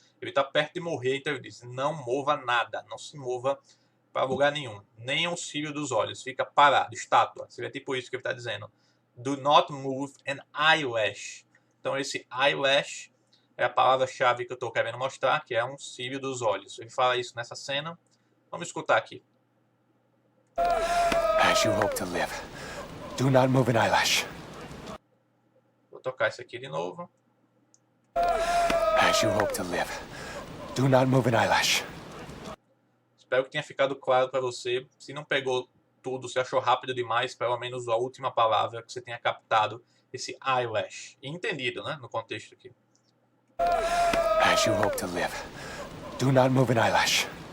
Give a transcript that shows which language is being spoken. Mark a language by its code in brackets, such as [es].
[pt] Ele está perto de morrer, então ele diz: não mova nada, não se mova para lugar nenhum, nem um cílio dos olhos, fica parado, estátua. Seria tipo isso que ele está dizendo: [en] do not move an eyelash. [pt] Então esse eyelash é a palavra-chave que eu estou querendo mostrar, que é um cílio dos olhos. Ele fala isso nessa cena. Vamos escutar aqui. [en] As you hope to live, do not move an eyelash. [pt] Vou tocar isso aqui de novo. [en] As you hope to live, do not move an eyelash. [pt] Espero que tenha ficado claro para você. Se não pegou tudo, se achou rápido demais, pelo menos a última palavra que você tenha captado, esse eyelash. E entendido, né, no contexto aqui. [en] As you hope to live, do not move an eyelash.